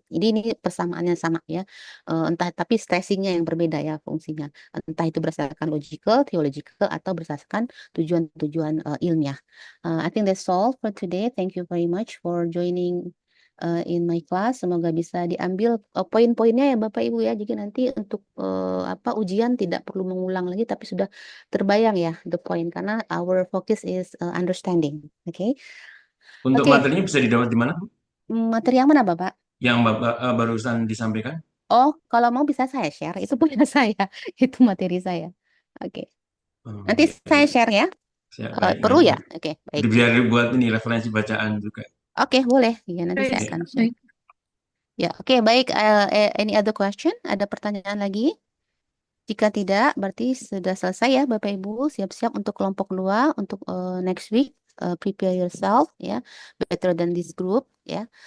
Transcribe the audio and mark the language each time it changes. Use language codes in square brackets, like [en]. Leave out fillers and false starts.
[id] Jadi ini persamaannya sama ya, entah tapi stressingnya yang berbeda ya fungsinya, entah itu berdasarkan logical, theological, atau berdasarkan tujuan-tujuan ilmiah. [en] I think that's all for today. Thank you very much for joining in my class. [id] Semoga bisa diambil poin-poinnya ya Bapak Ibu ya. Jadi nanti untuk ujian tidak perlu mengulang lagi, tapi sudah terbayang ya the point, karena [en] our focus is understanding. [id] Oke. Untuk Oke. materinya bisa didapat di mana, Bu? Materi yang mana Bapak? Yang Bapak barusan disampaikan? Oh, kalau mau bisa saya share. Itu punya saya. Itu materi saya. Oke. Nanti saya share ya. Perlu ya? Oke, baik. Biar buat ini referensi bacaan juga. Oke, boleh. Ya, nanti saya akan share. Ya, oke, baik. [en] Any other question? [id] Ada pertanyaan lagi? Jika tidak, berarti sudah selesai ya, Bapak Ibu. Siap-siap untuk kelompok 2 untuk next week. [en] Prepare yourself, ya, better than this group, ya.